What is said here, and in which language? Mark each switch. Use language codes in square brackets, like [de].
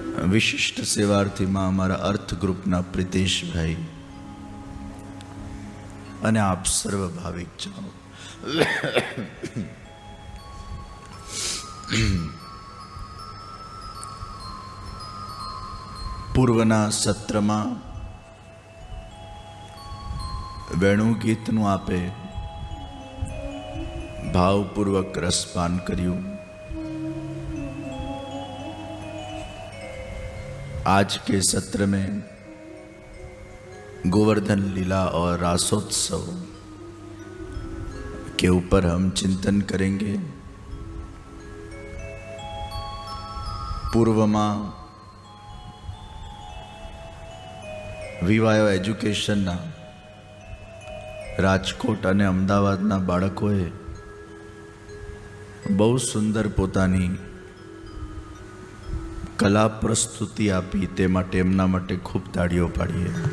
[gu] વિશિષ્ટ સેવાર્થીમાં અમારા અર્થ ગ્રુપના પ્રિતેશભાઈ અને આપ સર્વ ભાવિક જનો, પૂર્વના સત્રમાં વેણુ ગીતનું આપે ભાવપૂર્વક રસપાન કર્યું। [hi] आज के सत्र में गोवर्धन लीला और रासोत्सव के ऊपर हम चिंतन करेंगे। पूर्व में [gu] विवायो एज्युकेशन राजकोट અને અમદાવાદના બાળકોએ બહુ સુંદર પોતાની કલા પ્રસ્તુતિ આપી, તે માટે એમના માટે ખૂબ તાળીઓ પાડીએ।